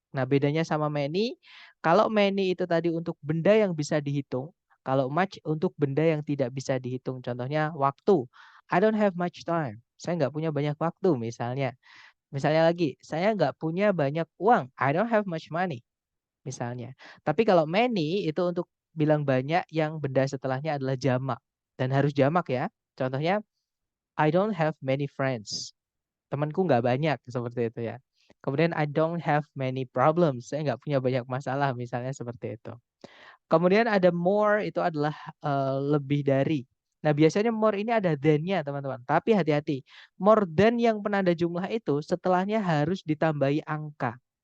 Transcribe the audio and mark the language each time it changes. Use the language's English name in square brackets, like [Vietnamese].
[Indonesian] Nah, bedanya sama many, kalau many itu tadi untuk benda yang bisa dihitung, kalau much untuk benda yang tidak bisa dihitung. Contohnya waktu. [English] I don't have much time. [Indonesian] Saya nggak punya banyak waktu misalnya. Misalnya lagi, saya nggak punya banyak uang. [English] I don't have much money. [Indonesian] Misalnya. Tapi kalau many itu untuk bilang banyak yang benda setelahnya adalah jamak. Dan harus jamak ya. [English] Contohnya, I don't have many friends. [Indonesian] Temanku nggak banyak seperti itu ya. [English] Kemudian I don't have many problems. [Indonesian] Saya nggak punya banyak masalah misalnya seperti itu. Kemudian ada more itu adalah lebih dari. Nah, biasanya more ini ada than-nya, teman-teman. Tapi hati-hati. More than yang penanda jumlah itu setelahnya harus ditambahi angka.